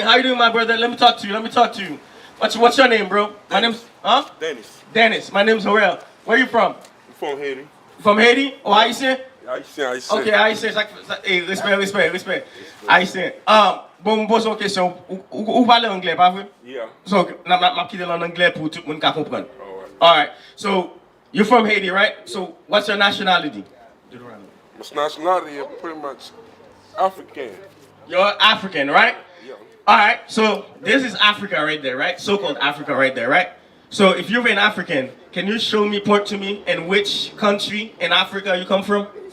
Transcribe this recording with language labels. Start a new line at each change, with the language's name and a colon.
English: How you doing, my brother? Let me talk to you. What's your name, bro? My name's Dennis. My name's Horel. Where you from? I'm from Haiti. From Haiti? Oh, Haitian? Haitian. Ok, Haitian. Respect. Haitian.
Haitian Creole: Bon, mwen pose yon question. Ou pale anglais, pas vrai?
English: Yeah.
Haitian Creole: So, m'a kite l'an anglais pour tout le monde ka comprendre.
English: Alright. So, you're from Haiti, right? So, what's your nationality? My nationality is pretty much African. You're African, right? Yeah. Alright, so this is Africa right there, right? So-called Africa right there, right? So if you're an African, can you point to me in which country in Africa you come from?